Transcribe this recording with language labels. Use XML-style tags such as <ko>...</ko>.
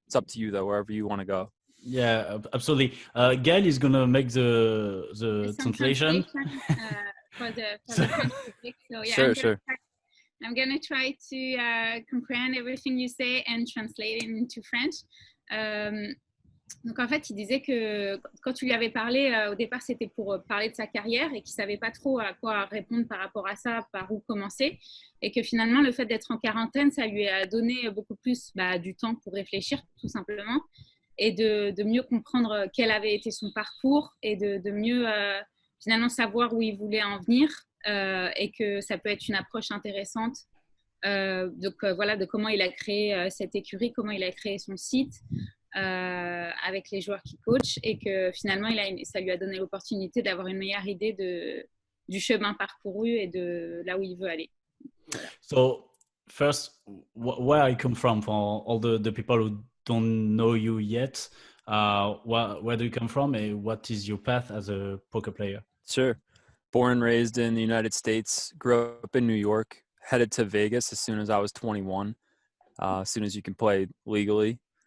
<en>It's up to you though, wherever you want to go. Yeah, absolutely. Gail is gonna make the translation. For the French public. So yeah, Sure. I'm gonna try to comprehend everything you say and translate it into French.</en> <fr>Donc en fait, il disait que quand tu lui avais parlé, au départ, c'était pour parler de sa carrière et qu'il ne savait pas trop à quoi répondre par rapport à ça, par où commencer. Et que finalement, le fait d'être en quarantaine, ça lui a donné beaucoup plus du temps pour réfléchir, tout simplement, et de mieux comprendre quel avait été son parcours et de mieux finalement savoir où il voulait en venir, et que ça peut être une approche intéressante. Voilà, de comment il a créé cette écurie, comment il a créé son site. Avec les joueurs qui coachent, et que finalement ça lui a donné l'opportunité d'avoir une meilleure idée du chemin parcouru et de là où il veut aller. Voilà.</fr> <en>So first, where I come from, for all the people who don't know you yet, where do you come from and what is your path as a poker player? Sure. Born and raised in the United States, grew up in New York, headed to Vegas as soon as I was 21, as soon as you can play legally.</en>